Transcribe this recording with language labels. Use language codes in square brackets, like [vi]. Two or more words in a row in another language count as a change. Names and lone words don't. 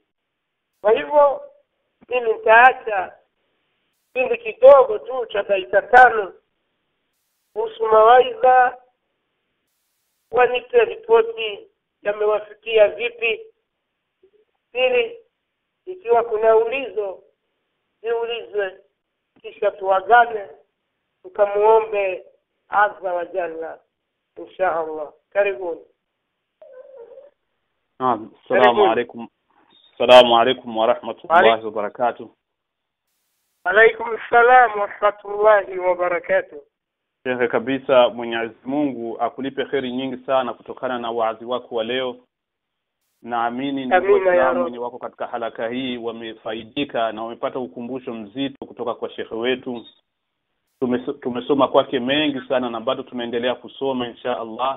[sw] Kwa hivyo mimi nitaacha kipindi kidogo tu cha dakika 5 kuhusu mawaidha, wanipe ripoti yamewafikia vipi. Pili, ikiwa kuna ulizo ziulizwe, kisha tuagane tukamuombe [ar] عز وجل إن شاء الله. [sw] Karibuni. [ar] السلام عليكم ورحمة الله وبركاته. عليكم السلام ورحمة الله وبركاته. [sw] Sheikh kabisa, Mwenyezi Mungu akulipe kheri nyingi sana kutokana na wazi wako wa leo. Naamini ni Waislamu wenye wako katika halaka hii wamefaidika na wamepata ukumbusho mzito kutoka kwa Sheikh wetu. Tumesoma kwake mengi sana na bado tunaendelea kusoma [ar] إن شاء الله.